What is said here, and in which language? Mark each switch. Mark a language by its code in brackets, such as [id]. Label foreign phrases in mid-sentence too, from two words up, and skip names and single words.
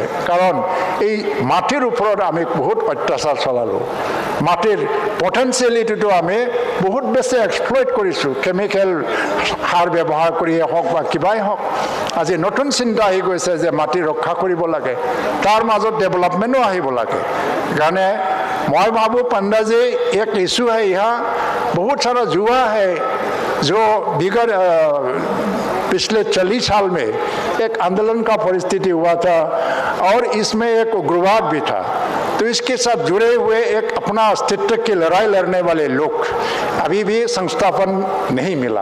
[as] কাৰণ এই মাটিৰ ওপৰত আমি বহুত অত্যাচাৰ চলালোঁ, মাটিৰ পটেঞ্চিয়েলিটিটো আমি বহুত বেছি এক্সপ্লইট কৰিছোঁ, কেমিকেল সাৰ ব্যৱহাৰ কৰিয়ে হওক বা কিবাই হওক। আজি নতুন চিন্তা আহি গৈছে যে মাটি ৰক্ষা কৰিব লাগে, তাৰ মাজত ডেভেলপমেণ্টো আহিব লাগে। [hi] কাৰণে मैं भाबू पंडा जी एक इशू है यहाँ, बहुत सारा युवा है जो बिगड़ पिछले 40 साल में एक आंदोलन का परिस्थिति हुआ था और इसमें एक उग्रवाद भी था। तो इसके साथ जुड़े हुए एक अपना अस्तित्व की लड़ाई लड़ने वाले लोग अभी भी संस्थापन नहीं मिला।